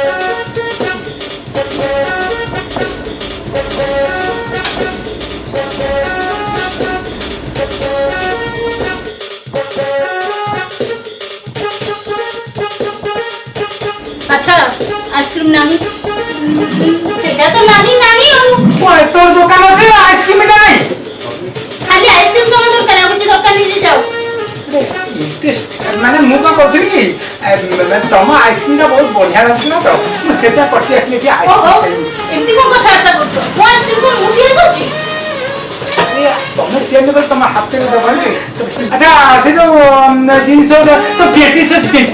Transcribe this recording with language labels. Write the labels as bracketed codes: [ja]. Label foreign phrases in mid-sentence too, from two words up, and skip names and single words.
[or] ଆଚ୍ଛା ଆଇସ୍କ୍ରିମ ନାହିଁ ସେଟା ତ ନାହିଁ ନାହିଁ ଆଉ [bn] তোর দোকান আছে আইসক্রিম নাই [or] ଖାଲି ଆଇସ୍କ୍ରିମ ତମ ଦରକାର ଆଉ କିଛି ଦରକାର ନିଜେ ଯାও। মানে ମୁଁ କଣ କହୁଥିଲି କି ତମ ଆଇସ୍କ୍ରିମଟା ବହୁତ ବଢିଆ ଲାଗୁଛି ନା ତ ମୁଁ ସେଟା ପଠି ଆସିଲି ଏଠି ଓହୋ ଆଇସ୍କ୍ରିମ ଏମିତି କଣ କଥାବାର୍ତ୍ତା କରୁଛ ମୋ ଆଇସ୍କ୍ରିମ କଣ ମୁଁ ତିଆରି କରୁଛି। ତମେ ତିଆରି କରି ତମ ହାତରେ ଦେବନି ଆଚ୍ଛା ସେ ଯୋଉ ଜିନିଷ ତ ପେଟିସ ଅଛି ପେଟିସ